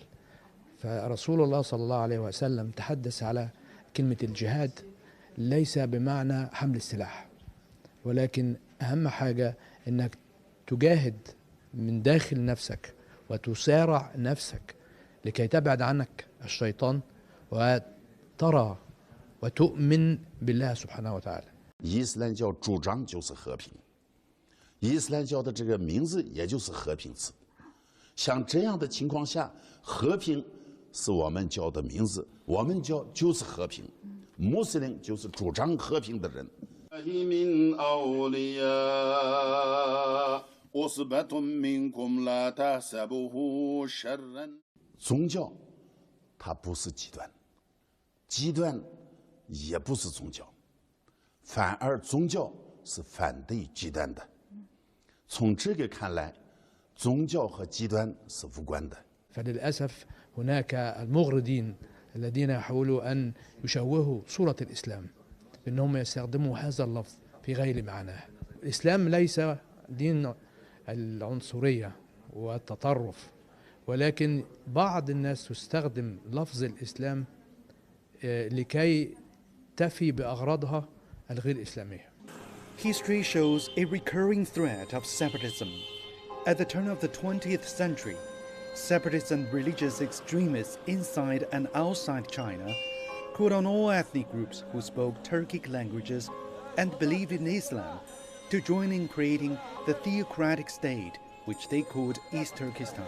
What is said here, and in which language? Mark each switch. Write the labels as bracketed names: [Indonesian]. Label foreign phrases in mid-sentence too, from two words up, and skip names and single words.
[Arabic] فرسول الله صلى الله عليه وسلم تحدث على كلمة الجهاد ليس بمعنى حمل السلاح، ولكن أهم حاجة أنك تجاهد من داخل نفسك وتسارع نفسك لكي تبعد عنك الشيطان وترى وتؤمن بالله سبحانه وتعالى. [Chinese] 伊斯兰教主张就是和平， 伊斯兰教的这个名字也就是和平词。像这样的情况下，和平是我们教的名字，我们教就是和平，穆斯林就是主张和平的人。宗教它不是极端，极端也不是宗教，反而宗教是反对极端的。从这个看来，宗教和极端是无关的。 [Arabic] فللأسف هناك المغردين الذين يحاولوا أن يشوهوا صورة الإسلام بأنهم يستخدموا هذا اللفظ في غير معناه. الإسلام ليس دين العنصرية والتطرف، ولكن بعض الناس تستخدم لفظ الإسلام لكي تفي بأغراضها الغير إسلامية. [English] History shows a recurring threat of separatism. At the turn of the 20th century, separatist and religious extremists inside and outside China called on all ethnic groups who spoke Turkic languages and believed in Islam to join in creating the theocratic state, which they called East Turkestan.